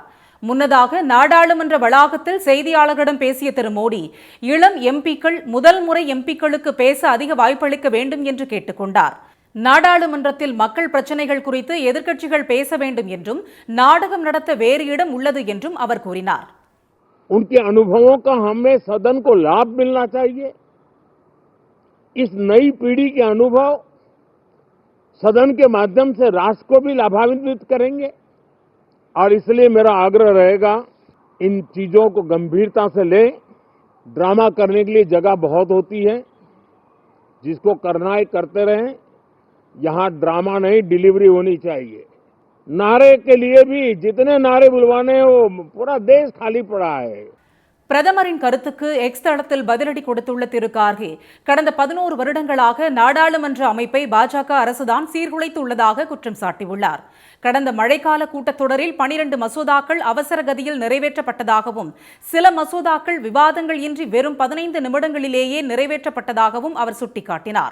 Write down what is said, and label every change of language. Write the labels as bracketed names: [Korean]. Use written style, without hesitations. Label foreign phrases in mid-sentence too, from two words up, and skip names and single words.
[Tamil] முன்னதாக நாடாளுமன்ற வளாகத்தில் செய்தியாளர்களிடம் பேசிய திரு மோடி, இளம் எம்பிக்கள் முதல் முறை எம்பிக்களுக்கு பேச அதிக வாய்ப்பளிக்க வேண்டும் என்று கேட்டுக்கொண்டார். நாடாளுமன்றத்தில் மக்கள் பிரச்சினைகள் குறித்து எதிர்க்கட்சிகள் பேச வேண்டும் என்றும் நாடகம் நடத்த வேறு இடம் உள்ளது என்றும் அவர் கூறினார். [Hindi] उनके अनुभवों का हमें सदन को लाभ मिलना चाहिए. इस नई पीढ़ी के अनुभव सदन के माध्यम से राष्ट्र को भी लाभान्वित करेंगे और इसलिए मेरा आग्रह रहेगा, इन चीजों को गंभीरता से ले. ड्रामा करने के लिए जगह बहुत होती है, जिसको करना है करते रहें. यहां ड्रामा नहीं, डिलीवरी होनी चाहिए. नारे के लिए भी जितने नारे बुलवाने हैं वो पूरा देश खाली पड़ा है. [Tamil] பிரதமரின் கருத்துக்கு எக்ஸ் தளத்தில் பதிலடி கொடுத்துள்ள திரு கார்கே, கடந்த 11 வருடங்களாக நாடாளுமன்ற அமைப்பை பாஜக அரசுதான் சீர்குலைத்துள்ளதாக குற்றம் சாட்டியுள்ளார். கடந்த மழைக்கால கூட்டத்தொடரில் 12 மசோதாக்கள் அவசர கதியில் நிறைவேற்றப்பட்டதாகவும் சில மசோதாக்கள் விவாதங்கள் இன்றி வெறும் 15 நிமிடங்களிலேயே நிறைவேற்றப்பட்டதாகவும் அவர் சுட்டிக்காட்டினார்.